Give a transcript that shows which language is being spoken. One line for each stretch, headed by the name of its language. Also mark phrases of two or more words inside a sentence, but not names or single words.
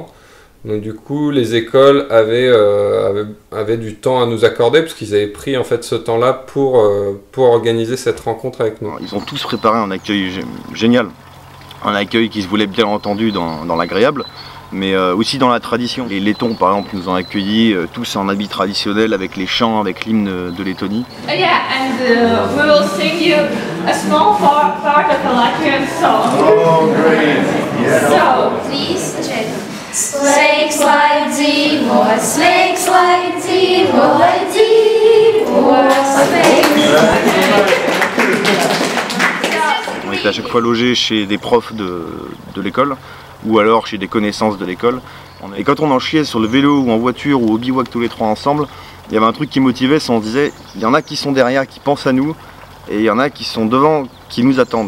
French: Donc du coup, les écoles avaient du temps à nous accorder parce qu'ils avaient pris en fait ce temps-là pour organiser cette rencontre avec nous. Ils ont tous préparé un accueil génial. Un accueil qui se voulait bien entendu dans l'agréable, mais aussi dans la tradition. Les Lettons, par exemple, nous ont accueillis tous en habits traditionnels, avec les chants, avec l'hymne de Lettonie.
English: Yeah, and we will sing you a small part of the Latvian song. Oh, great! Yeah. So, please check.
Latvian: Slēgs lai dzīvo, slēgs lai dzīvo, lai dzīvo, slēgs.
French: On était à chaque fois logés chez des profs de l'école ou alors chez des connaissances de l'école. Et quand on en chiait sur le vélo ou en voiture ou au bivouac tous les trois ensemble, il y avait un truc qui motivait, c'est on disait il y en a qui sont derrière, qui pensent à nous et il y en a qui sont devant, qui nous attendent.